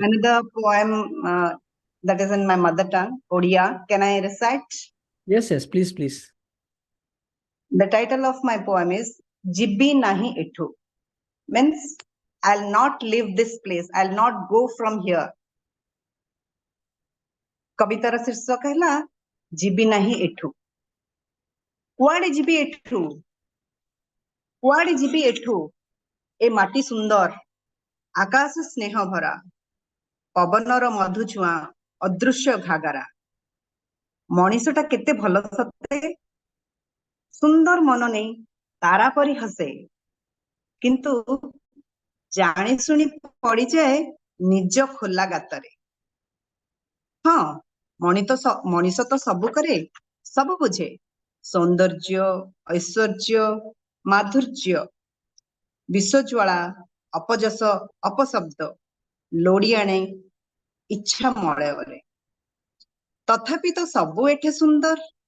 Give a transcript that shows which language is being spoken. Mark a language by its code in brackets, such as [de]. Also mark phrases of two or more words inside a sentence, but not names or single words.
[en] another poem that is in my mother tongue, Odia. Can I recite? Yes, yes, please, please. The title of my poem is Jibbi Nahi Ithu. Means I'll not leave this place. I'll not go from here. [or] କବିତାର ଶୀର୍ଷକ ହେଲା, ଯିବି ନାହିଁ ଏଠୁ. କୁଆଡେ ଯିବି ଏଠୁ? କୁଆଡେ ଯିବି ଏଠୁ? ଏ ମାଟି ସୁନ୍ଦର, ଆକାଶ ସ୍ନେହ ଭରା. ପବନର ମଧୁଛୁଆଁ ଅଦୃଶ୍ୟ ଘାଗରା ମଣିଷଟା କେତେ ଭଲ ସତେ ସୁନ୍ଦର ମନ ନେଇ ତାରା ପରି ହସେ କିନ୍ତୁ ଜାଣି ଶୁଣି ପଡିଯାଏ ନିଜ ଖୋଲା ଗାତରେ ହଁ ମଣିଷ ତ ସବୁ କରେ ସବୁ ବୁଝେ ସୌନ୍ଦର୍ଯ୍ୟ ଐଶ୍ୱର୍ଯ୍ୟ ମାଧୁର୍ଯ୍ୟ ବିଶ୍ୱଜ୍ୱାଳା ଅପଯଶ ଅପଶବ୍ଦ ଲୋଡି ଆଣେ ଇଚ୍ଛା ମଳୟରେ ତଥାପି ତ ସବୁ ଏଠେ ସୁନ୍ଦର